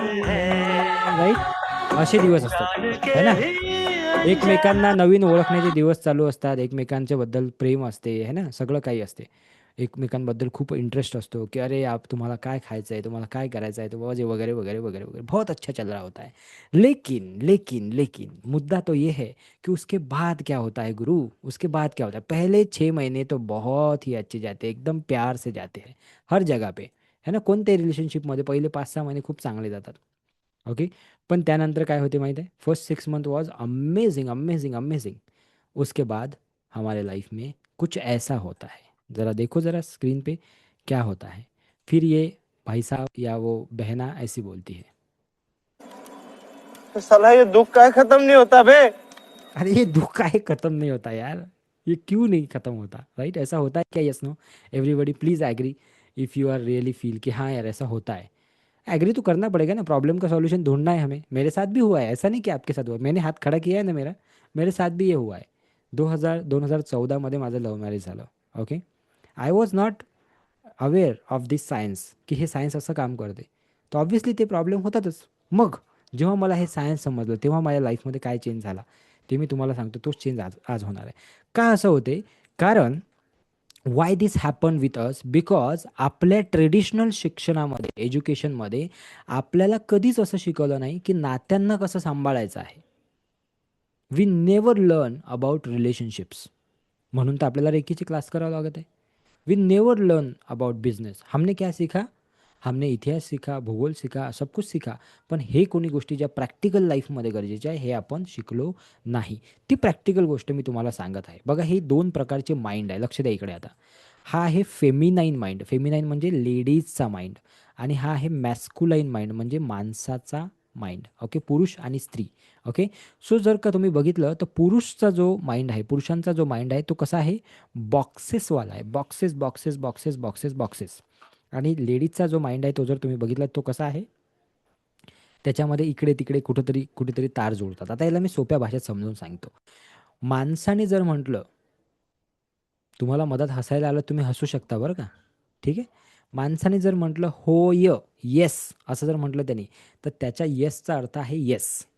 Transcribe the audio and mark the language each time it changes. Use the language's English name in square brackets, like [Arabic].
[Hindi] है, [Marathi] है. राईट? असे दिवस असतात, जान [Hindi] है ना? के ही [Marathi] एकमेकांना नवीन ओळखण्याचे दिवस चालू असतात. एकमेकांच्या बद्दल प्रेम असते, है ना? सगळं काही असते. एकमेकांबद्दल खूप इंटरेस्ट असतो, की अरे आप तुम्हाला काय खायचं आहे? तुम्हाला काय करायचं आहे? तो वगैरे, वगैरे, वगैरे, वगैरे. [Hindi] बहुत अच्छा चल रहा होता है. लेकिन मुद्दा तो ये है कि उसके बाद क्या होता है गुरु? उसके बाद क्या होता है? पहले 6 महीने तो बहुत ही अच्छे जाते हैं, एकदम प्यार से जाते हैं, हर जगह पे, है ना? [Marathi] कोणत्याही रिलेशनशिपमध्ये पहिले 5-6 महिने खूप चांगले जातात. ओके. पण त्यानंतर काय होते माहीत है? [English] First 6 month was amazing, amazing, amazing. [Hindi] उसके बाद हमारे लाइफ में कुछ ऐसा होता है, ज़रा देखो ज़रा स्क्रीन पे क्या होता है? फिर ये भाई साहब या वो बहना ऐसी बोलती है, तो साला ये दुख का खत्म नहीं होता बे। अरे ये दुःख काहे खत्म नहीं होता यार? ये क्यों नहीं खत्म होता? राइट? ऐसा होता है क्या? Yes, no? [English] everybody please agree if you are really feel [Hindi] कि हाँ यार ऐसा होता है। एग्री तो करना पड़ेगा ना, प्रॉब्लम का सॉल्यूशन ढूँढना है हमें। मेरे साथ भी हुआ है, ऐसा नहीं कि आपके साथ हुआ। मैंने हाथ खड़ा किया है ना मेरा, मेरे साथ भी ये हुआ है। [Marathi] 2014 मध्ये माझं लव्ह मॅरेज झालं. Okay. [English] I was not aware of this science, [Marathi] की हे सायन्स असं काम करते. तर ऑब्व्हियसली ते प्रॉब्लेम होतातच. मग जेव्हा मला हे सायन्स समजलं, तेव्हा माझ्या लाईफमध्ये काय चेंज झाला, ते मी तुम्हाला सांगतो. तोच चेंज आज आज होणार आहे. का असं होते? कारण [English] Why this happen with us? [Marathi] Because आपल्या ट्रेडिशनल शिक्षणामध्ये, एज्युकेशनमध्ये आपल्याला कधीच असं शिकवलं नाही, की नात्यांना कसं सांभाळायचं आहे. [English] We never learn about relationships. [Marathi] म्हणून तर आपल्याला रेकीचे क्लास करावं लागत आहे. [English] We never learn about business. [Hindi] हमने क्या सीखा? हमने इतिहास सीखा, भूगोल सीखा, सब कुछ सीखा. [Marathi] पण हे कोणी गोष्टी ज्या प्रॅक्टिकल लाईफमध्ये गरजेच्या आहे हे आपण शिकलो नाही. ती प्रॅक्टिकल गोष्ट मी तुम्हाला सांगत आहे. बघा, हे 2 प्रकारचे माइंड आहे. लक्ष द्या इकडे आता. हा आहे फेमिनाईन माइंड. फेमिनाईन म्हणजे लेडीजचा माइंड. आणि हा आहे मॅस्क्युलाईन माइंड म्हणजे माणसाचा माइंड. ओके, पुरुष आणि स्त्री. ओके, सो जर का तुम्ही बघितलं तर पुरुषचा जो माइंड आहे, पुरुषांचा जो माइंड आहे तो कसा आहे? बॉक्सेसवाला आहे. Boxes, boxes, boxes, boxes, boxes. आणि लेडीजचा जो माइंड आहे तो जर तुम्ही बघितला तो कसा आहे? त्याच्यामध्ये इकडे तिकडे कुठेतरी कुठेतरी तार जुळतात. आता याला मी सोप्या भाषेत समजून सांगतो. माणसाने जर म्हटलं, तुम्हाला मधात हसायला आलं तुम्ही हसू शकता बरं का, ठीक आहे. माणसाने जर म्हटलं होय, येस असं जर म्हटलं त्यांनी, तर त्याच्या येसचा अर्थ आहे येस.